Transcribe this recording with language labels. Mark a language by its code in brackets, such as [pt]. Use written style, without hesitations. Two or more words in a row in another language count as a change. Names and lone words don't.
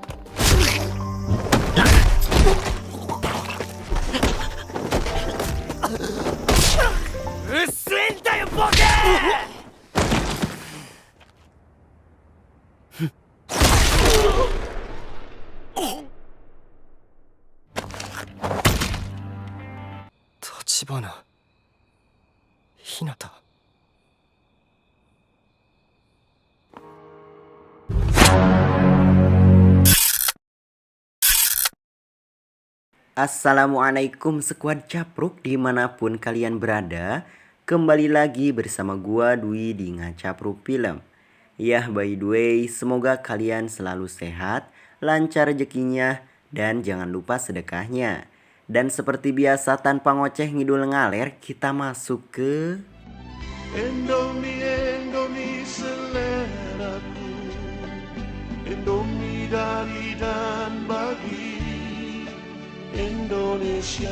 [ja] うっせえんだよボケ立花ひなた。 [id] Assalamualaikum sekuat capruk dimanapun kalian berada. Kembali lagi bersama gua Dwi di Ngacapruk Film. [en] Ya by the way, [id] semoga kalian selalu sehat, lancar rezekinya, dan jangan lupa sedekahnya. Dan seperti biasa tanpa [su] ngoceh ngidul ngaler, [id] kita masuk ke Indomie, Indomie seleraku, Indomie dari dan bagi Indonesia.